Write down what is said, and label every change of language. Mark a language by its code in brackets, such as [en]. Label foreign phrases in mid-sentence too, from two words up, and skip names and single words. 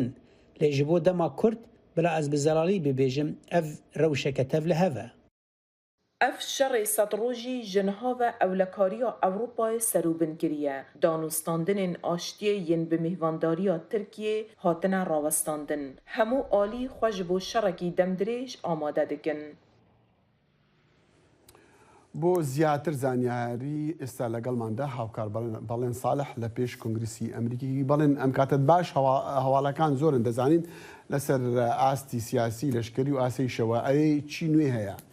[ku] Lê ji bo dema Kurd bila ez bi zelalî bibêjim ev rewşeke tev li hev e. Ev şerê sedrojî ji niha ve ewlekariya Ewropayê serûbin kiriye. Danûstandinên aştiyê yên bi mêhvandariya Tirkiyê hatine rawestandin. Hemû alî xwe ji bo şerekî demdirêj amade dikin. [ckb] بۆ زیاتر زانیاری ئێستا لەگەڵماندا هاوکار بەڵێن ساڵح لە پێش کۆنگرسی ئەمریکی بەڵێن ئەم کاتت باش هەواڵەکان زۆرن دەزانین لەسەر ئاستی سیاسی لەشکری و ئاسەیشەوە ئەوەی چی نوێ هەیە؟